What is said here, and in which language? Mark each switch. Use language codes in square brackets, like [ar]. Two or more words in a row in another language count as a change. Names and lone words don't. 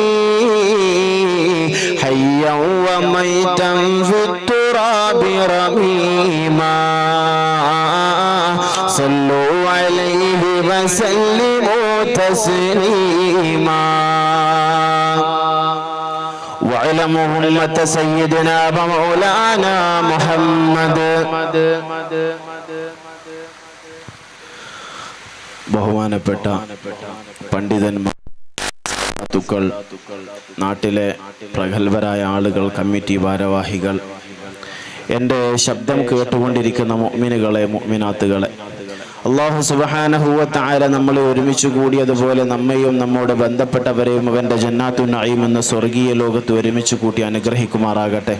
[ar] حيا وميتا في التراب رميما صلوا عليه وسلموا تسليما اعلم أمة سيدنا ومولانا محمد. [ml] ബഹുമാനപ്പെട്ട പണ്ഡിതന്മാർ, നാട്ടിലെ പ്രഗത്ഭരായ ആളുകൾ, കമ്മിറ്റി ഭാരവാഹികൾ, എൻ്റെ ശബ്ദം കേട്ടുകൊണ്ടിരിക്കുന്ന മുഅ്മിനുകളെ, മുഅ്മിനാത്തുകളെ, [ar] الله سبحانه وتعالى [ml] നമ്മളെ ഒരുമിച്ച് കൂടിയതുപോലെ നമ്മയും നമ്മോട് ബന്ധപ്പെട്ടവരെയും അവൻ്റെ ജന്നാത്തുൻ നഈം എന്ന സ്വർഗീയ ലോകത്ത് ഒരുമിച്ച് കൂട്ടി അനുഗ്രഹിക്കുമാറാകട്ടെ.